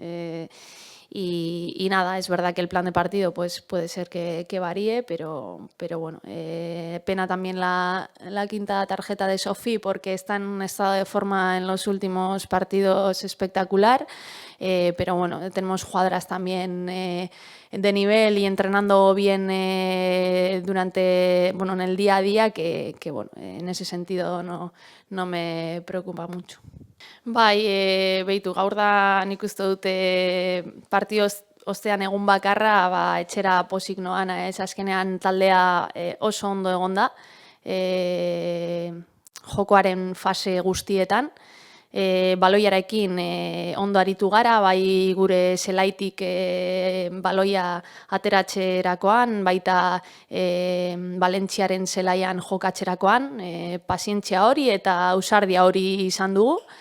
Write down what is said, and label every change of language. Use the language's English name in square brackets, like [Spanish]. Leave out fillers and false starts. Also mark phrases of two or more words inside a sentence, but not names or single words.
[Spanish] Y nada, es verdad que el plan de partido pues, puede ser que varíe, pero bueno, pena también la quinta tarjeta de Sofí porque está en un estado de forma en los últimos partidos espectacular, pero bueno, tenemos jugadoras también de nivel y entrenando bien en el día a día que bueno, en ese sentido no me preocupa mucho. [Basque] Bai, behitu, gaur da nik uste dute partio ostean egun bakarra, etxera pozik noan, azkenean taldea oso ondo egon da, jokoaren fase guztietan, baloiarekin ondo aritu gara, bai gure zelaitik baloia ateratzerakoan, baita Valentziaren zelaian jokatzerakoan, pazientzia hori eta ausardia hori izan dugu.